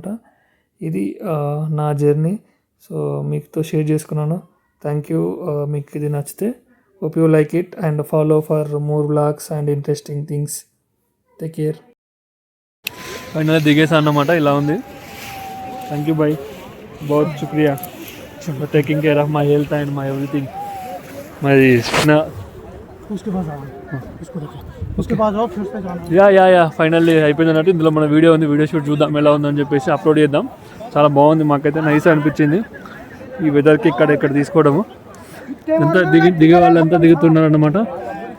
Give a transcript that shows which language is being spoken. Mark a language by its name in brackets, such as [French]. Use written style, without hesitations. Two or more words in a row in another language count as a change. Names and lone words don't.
[Telugu] ఇది నా జర్నీ. సో మీతో షేర్ చేసుకున్నాను. [English] Thank you. [Telugu] మీకు ఇది నచ్చితే [English] hope you like it and follow for more vlogs and interesting things. Take care. [Telugu] ఫైనల్గా దిగేసా అన్నమాట. ఇలా ఉంది. [English] Thank you boy, [Hindi] बहुत शुक्रिया [English] for taking care of my health and my everything. [Telugu] మరి [Hindi] उसके पास आओ, उसको देखो, उसके पास आओ, फिर से जाना. [English] Ya finally [Telugu] అయిపోయింది అన్నట్టు. ఇందులో మన వీడియో ఉంది, [English] video shoot [Telugu] చూద్దాం ఎలా ఉందని చెప్పేసి అప్లోడ్ చేద్దాం. చాలా బాగుంది, మాకైతే నైస్ అనిపించింది ఈ వెదర్కి ఇక్కడ తీసుకోవడము. అంతా దిగే వాళ్ళంతా దిగుతున్నారు అన్నమాట.